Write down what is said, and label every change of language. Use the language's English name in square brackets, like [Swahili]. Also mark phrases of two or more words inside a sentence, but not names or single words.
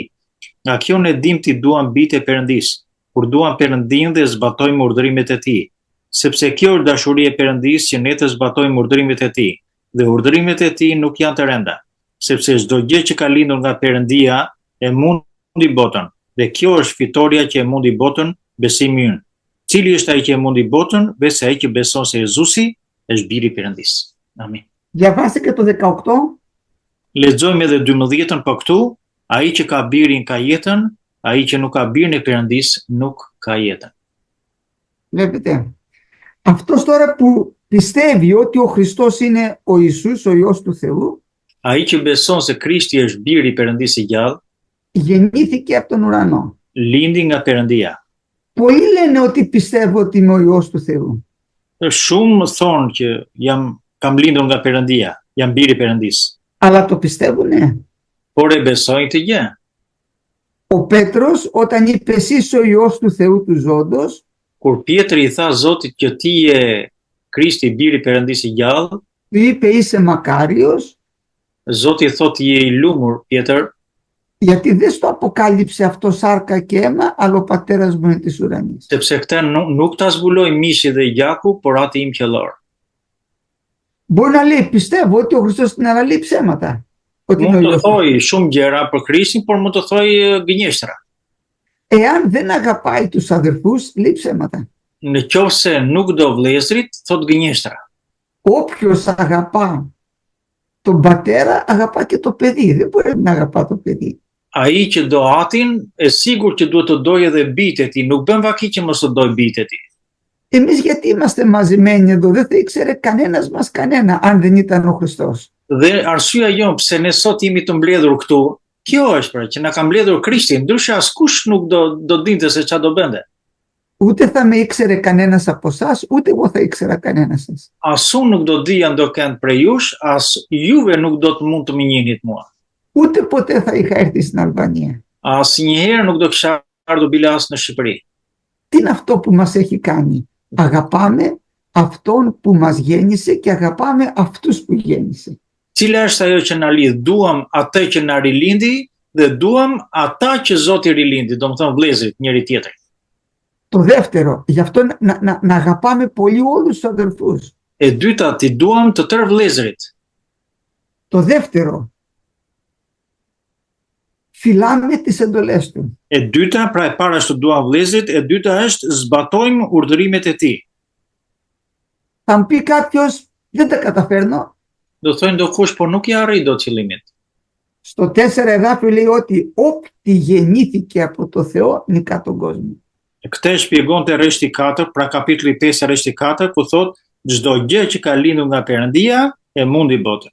[Albanian] Nga kjo ne dim ti duam bijtë e Perëndisë, kur duam Perëndinë dhe zbatojmë urdhrimet e tij, sepse kjo është dashuria e Perëndisë që ne të zbatojmë urdhrimet e tij, dhe urdhrimet e tij nuk janë të rënda, sepse çdo gjë që ka lindur nga Perëndia e mundi botën. Dhe kjo është fitoria që e mundi botën, besimi ynë. Cili është ai që e mundi botën? Besë ai që beson se Jezusi është biri i Perëndisë. Amin. [Greek] Διαβάστε και το 18. [Albanian] Lexojmë edhe 12-ën, po këtu, ai që ka birin ka jetën, ai që nuk ka birin e Perëndisë nuk ka jetën. [Greek] Βλέπετε. Αυτός τώρα που πιστεύει ότι ο Χριστός είναι ο Ιησούς, ο Υιός του Θεού, [Albanian] Ai që beson se Krishti është biri i Perëndisë i gjallë, [Greek] γεννήθηκε από τον ουρανό. [Albanian] lindi nga Perëndia. [Greek] Πολλοί λένε ότι πιστεύω ότι είμαι ο Υιός του Θεού. [Albanian] Shumë thonë që kam lindur nga Perëndia, jam biri i Perëndisë, [Greek] Αλλά το πιστεύουνε. [Albanian] por e besojnë të gjë. [Greek] Ο Πέτρος όταν είπε εσύ είσαι ο Υιός του Θεού του ζώντος, [Albanian] Kur Pietri i tha Zotit që ti je Krishti, biri i Perëndisë i gjallë, [Greek] του είπε είσαι μακάριος, [Albanian] Zoti thotë je i lumur, Pjetër, [Greek] γιατί δεν στο αποκάλυψε αυτό σάρκα και αίμα, αλλά ο πατέρας μου είναι της ουρανής. [Albanian] sepse këtë nuk ta zbuloi mishi dhe gjaku, por ati im qellor. [Greek] Μπορεί να λέει πιστεύω ότι ο Χριστός την αναλύει ψέματα. Ότι είναι ο [Albanian] Mund të [Greek] Υιός. [Albanian] thoi shumë gjëra për Krishtin, por mund të thoi gënjeshtra. [Greek] Εάν δεν αγαπάει τους αδερφούς, λέει ψέματα. [Albanian] Në qoftë se nuk do vëllezrit, thot gënjeshtra. [Greek] Όποιος αγαπά τον πατέρα, αγαπά και το παιδί. Δεν μπορεί να αγαπά το παιδί. [Albanian] Ai që do atin, e sigur që duhet të dojë edhe bijtë e tij, nuk bën vaki që mos të dojë bijtë e tij. [Greek] Εμείς γιατί είμαστε μαζεμένοι εδώ, δεν θα ήξερε κανένας μας κανένα, αν δεν ήταν ο Χριστός. [Albanian] Dhe arsyeja jon pse ne sot jemi të mbledhur këtu, kjo është pra që na ka mbledhur Krishti, ndryshe askush nuk do dinte se çfarë do bënte. [Greek] Ούτε θα με ήξερε κανένας από εσάς, ούτε εγώ θα ήξερα κανένας σας. [Albanian] As unë nuk do dija ndokënd prej jush, as juve nuk do të mund të më njihnit mua. [Greek] Ούτε ποτέ θα είχα έρθει στην Αλβανία. [Albanian] Asnjëherë nuk do kisha ardhur bile as në Shqipëri. [Greek] Τι είναι αυτό που μας έχει κάνει? Αγαπάμε αυτόν που μας γέννησε και αγαπάμε αυτούς που γέννησε. [Albanian] Cila është ajo që na lidh? Duam atë që na rilindi dhe duam ata që Zoti rilindi, domethënë vëllezërit njëri tjetrin. [Greek] Το δεύτερο, γι' αυτό να αγαπάμε πολύ όλους τους αδελφούς. [Albanian] E dyta, ti duam të tërë vëllezërit. [Greek] Το δεύτερο, φυλάμε τις εντολές του. [Albanian] E dyta, pra e para është të duam vëllezërit, e dyta është zbatojmë urdhërimet e tij. [Greek] Θα μου πει κάποιος, δεν τα καταφέρνω. [Albanian] Do thonë ndokush, po nuk i arri dot qëllimit. [Greek] Στο 4 εδάφιο λέει ότι όπτι γεννήθηκε από το Θεό νικά τον κόσμο. [Albanian] Këtë e shpjegonte rreshti 4, pra kapitulli 5 rreshti 4, ku thotë çdo gjë që ka lindur nga Perëndia e mundi botën.